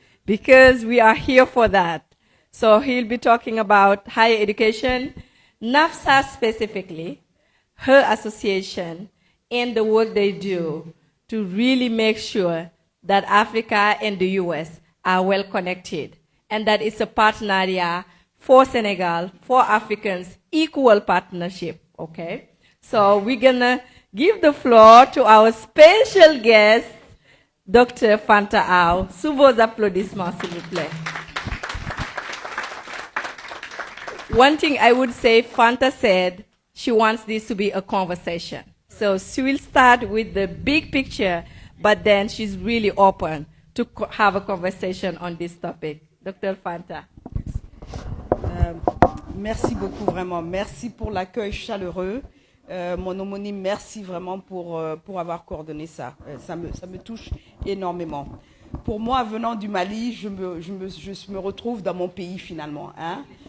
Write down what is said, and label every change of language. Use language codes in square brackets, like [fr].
[en] because we are here for that. So he'll be talking about higher education, NAFSA specifically, her association, and the work they do to really make sure that Africa and the US are well connected, and that it's a partnership for Senegal, for Africans, equal partnership, okay? So we're gonna give the floor to our special guest, Dr. Fanta AW. [fr] Sous vos applaudissements, s'il vous plaît. [en] One thing I would say, Fanta said she wants this to be a conversation. So she will start with the big picture, but then she's really open to have a conversation on this topic. Dr. Fanta. [fr] Merci beaucoup, vraiment. Merci pour l'accueil chaleureux. Mon homonyme, merci vraiment pour avoir coordonné ça. Ça me touche énormément. Pour moi, venant du Mali, je me retrouve dans mon pays finalement. Hein.